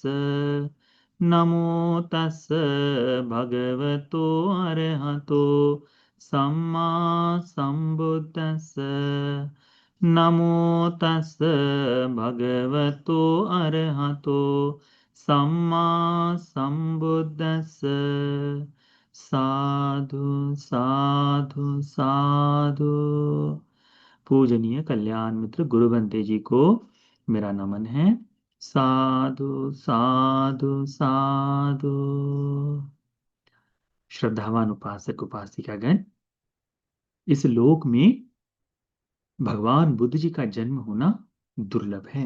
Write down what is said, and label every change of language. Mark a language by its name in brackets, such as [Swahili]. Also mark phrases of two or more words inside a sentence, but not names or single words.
[Pali] नमो तस् भगवतो अरहतो सम्मा संबुद्धस्स। नमो तस् भगवतो अरहतो सम्मा संबुद्धस्स। साधु साधु साधु। [Hindi] पूजनीय कल्याण मित्र गुरु बंते जी को मेरा नमन है। [Pali] साधु साधु साधु। [Hindi] श्रद्धावान उपासक उपासिकागण, इस लोक में भगवान बुद्ध जी का जन्म होना दुर्लभ है।